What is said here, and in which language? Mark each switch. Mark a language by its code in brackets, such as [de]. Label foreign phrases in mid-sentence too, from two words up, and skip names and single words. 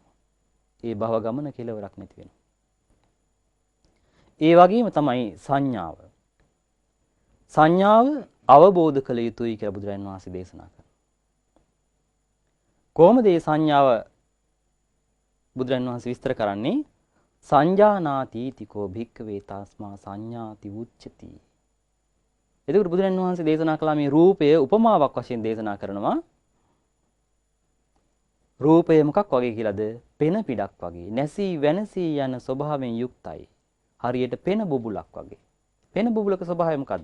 [si] ඒ භව ගමන කෙලවරක් නැති වෙනවා. ඒ වගේම තමයි සංඥාව. සංඥාව අවබෝධ කළ යුතුයි කියලා බුදුරජාණන් වහන්සේ දේශනා කරනවා. කොහොමද මේ සංඥාව බුදුරජාණන් වහන්සේ විස්තර කරන්නේ? [pi] සංජානාති තිකෝ භික්ඛවේ තස්මා සංඥාති උච්චති. [si] එතකොට බුදුරජාණන් වහන්සේ දේශනා කළා මේ රූපය උපමාවක් වශයෙන් දේශනා කරනවා. රූපය මොකක් වගේ කියලාද? පෙන පිටක් වගේ. නැසී වෙනසී යන ස්වභාවයෙන් යුක්තයි. හරියට පෙන බුබුලක් වගේ. පෙන බුබුලක ස්වභාවය මොකද්ද?